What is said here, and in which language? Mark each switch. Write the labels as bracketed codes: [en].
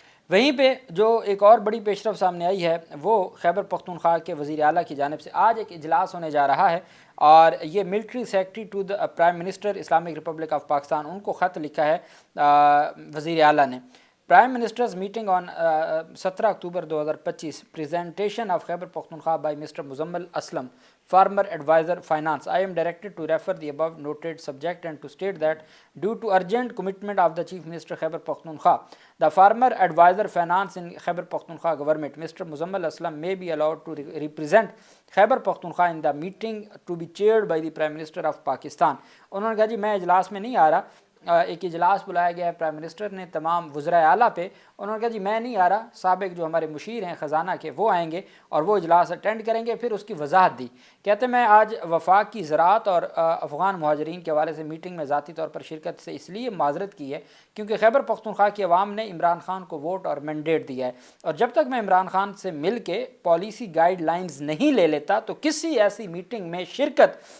[ur] وہیں پہ جو ایک اور بڑی پیش رفت سامنے آئی ہے وہ خیبر پختونخوا کے وزیر اعلیٰ کی جانب سے آج ایک اجلاس ہونے جا رہا ہے، اور یہ military secretary to the prime minister Islamic republic of Pakistan, ان کو خط لکھا ہے وزیر اعلیٰ نے۔ [en] Prime minister's meeting on 17 October 2025 presentation of Khyber Pakhtunkhwa by Mr. Muzammil Aslam, former advisor finance. I am directed to refer the above noted subject and to state that due to urgent commitment of the Chief Minister Khyber Pakhtunkhwa, the former advisor finance in Khyber Pakhtunkhwa government, Mr. Muzammil Aslam, may be allowed to represent Khyber Pakhtunkhwa in the meeting to be chaired by the Prime Minister of Pakistan. [ur] انہوں نے کہا جی میں اجلاس میں نہیں آ رہا، ایک اجلاس بلایا گیا ہے پرائم منسٹر نے تمام وزرائے اعلیٰ پہ، انہوں نے کہا جی میں نہیں آ رہا، سابق جو ہمارے مشیر ہیں خزانہ کے وہ آئیں گے اور وہ اجلاس اٹینڈ کریں گے۔ پھر اس کی وضاحت دی، کہتے میں آج وفاق کی زراعت اور افغان مہاجرین کے حوالے سے میٹنگ میں ذاتی طور پر شرکت سے اس لیے معذرت کی ہے کیونکہ خیبر پختونخوا کی عوام نے عمران خان کو ووٹ اور مینڈیٹ دیا ہے، اور جب تک میں عمران خان سے مل کے پالیسی گائیڈ لائنز نہیں لے لیتا تو کسی ایسی میٹنگ میں شرکت